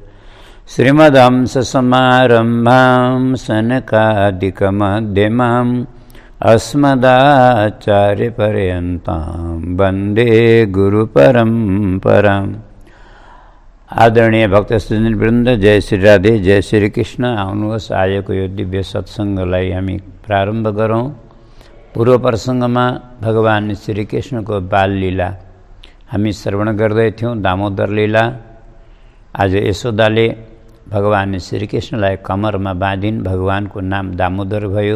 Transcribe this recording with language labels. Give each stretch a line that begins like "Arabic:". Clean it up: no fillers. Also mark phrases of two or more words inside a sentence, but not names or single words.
Sanskrit: श्रीमदंससमारम्भां सनकादिकमध्यमाम् अस्मदाचार्यपर्यन्तां वन्दे गुरुपरम्पराम्।
Nepali: आदरणीय भक्तसज्जनवृन्द, जय श्री राधे, जय श्री कृष्ण। आउनुहोस्, आजको यो दिव्य सत्सङ्गलाई हामी प्रारम्भ गरौँ। पूर्व प्रसङ्गमा भगवान श्रीकृष्णको बाल लीला हामी श्रवण गर्दैथ्यौँ, दामोदर लीला। आज यशोदाले भगवान श्रीकृष्णलाई कमरमा बाँधिन्, भगवानको नाम दामोदर भयो।